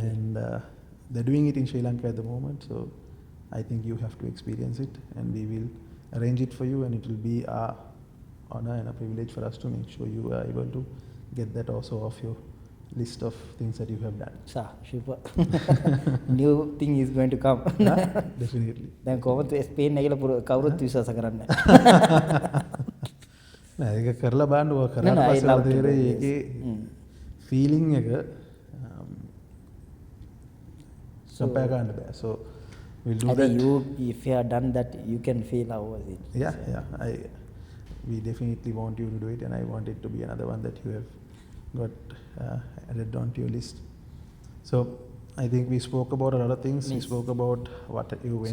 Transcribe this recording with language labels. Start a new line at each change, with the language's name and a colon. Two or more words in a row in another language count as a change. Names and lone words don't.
English: And they're doing it in Sri Lanka at the moment. So I think you have to experience it and we will arrange it for you, and it will be our honor and a privilege for us to make sure you are able to get that also off your list of things that you have done. Super. New thing is going to come. Definitely.
Sinhala: දැන් කොහොමද ස්පේන් එකල කවුරුත් විශ්වාස කරන්නේ නෑ ඒක කරලා බලන්න ඕක කරාට
English: I
Sinhala: පස්සේ
English: love to do
Sinhala: තේරෙයි
English: this.
Sinhala: ඒකේ feeling එක compare කරන්න බෑ.
English: So we'll do I that. think you, if you have done that, you can feel how was it. Yeah. We definitely want you to do it, and I want it to be another one that you have got added onto your list. So I think we spoke about a lot of things. Yes. We spoke about what you went